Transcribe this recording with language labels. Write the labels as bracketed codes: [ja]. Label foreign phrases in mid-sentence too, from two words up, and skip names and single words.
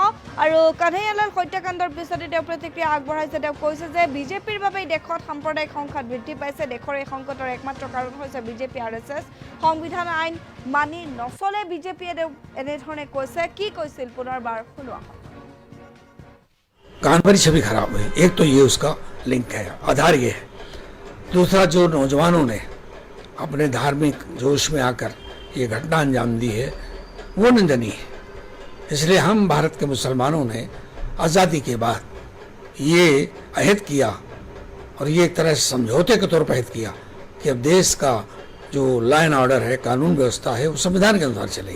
[as] আৰু কানহাইয়ালাল হত্যাকাণ্ডৰ পিছতে তেওঁ প্ৰতিক্ৰিয়া আগবঢ়াইছে। তেওঁ কৈছে যে বিজেপিৰ বাবেই দেশত সাম্প্ৰদায়িক সংঘাত বৃদ্ধি পাইছে। দেশৰ এই সংকটৰ একমাত্ৰ কাৰণ হৈছে বিজেপি আৰএছএছ। সংবিধান আইন মানি নচলে বিজেপিয়ে, এনেধৰণে কৈছে। কি কৈছিল পুনৰবাৰ শুনো আহক। [hi] हमारी छवि खराब हुई। एक तो ये उसका लिंक है, आधार ये है। दूसरा, जो नौजवानों ने अपने धार्मिक जोश में आकर ये घटना अंजाम दी है वो निंदनीय है। इसलिए हम भारत के मुसलमानों ने आज़ादी के बाद ये अहद किया और ये एक तरह से समझौते के तौर पर अहद किया कि अब देश का जो [en] law and order [hi] है, कानून व्यवस्था है, वो संविधान के अनुसार चलेगी।